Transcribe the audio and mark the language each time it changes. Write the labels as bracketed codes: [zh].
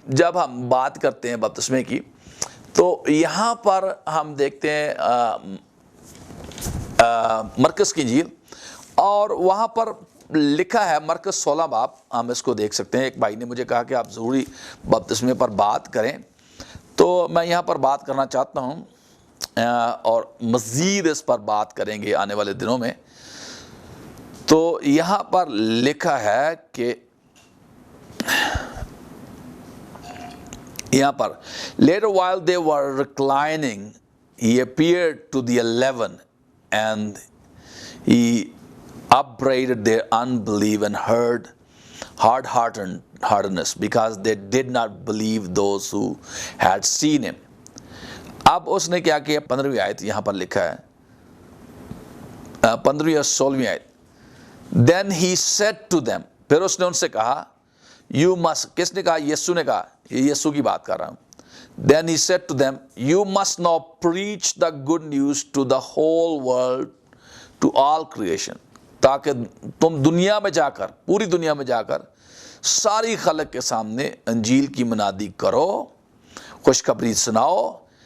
[hi] जब हम बात करते हैं बपतिस्मे की तो यहाँ पर हम देखते हैं मरकस की इंजील, और वहाँ पर लिखा है मरकस 16 बाब, हम इसको देख सकते हैं। एक भाई ने मुझे कहा कि आप ज़रूरी बपतिस्मे पर बात करें, तो मैं यहाँ पर बात करना चाहता हूँ और मज़ीद इस पर बात करेंगे आने वाले दिनों में। तो यहाँ पर लिखा है कि यहाँ पर [en] later while they were reclining he appeared to the 11 and he upbraided their unbelief and hard-heartedness because they did not believe those who had seen him. [hi] अब उसने क्या किया, 15वीं आयत यहाँ पर लिखा है, 15वीं और 16वीं आयत, [en] then he said to them, [hi] फिर उसने उनसे कहा, [en] you must, [hi] किसने कहा? यीशु ने कहा, ये यीशु की बात कर रहा हूँ। [en] Then he said to them, you must now preach the good news to the whole world, to all creation, [hi] ताकि तुम दुनिया में जाकर, पूरी दुनिया में जाकर सारी खलक के सामने अंजील की मनादी करो, खुशखबरी सुनाओ।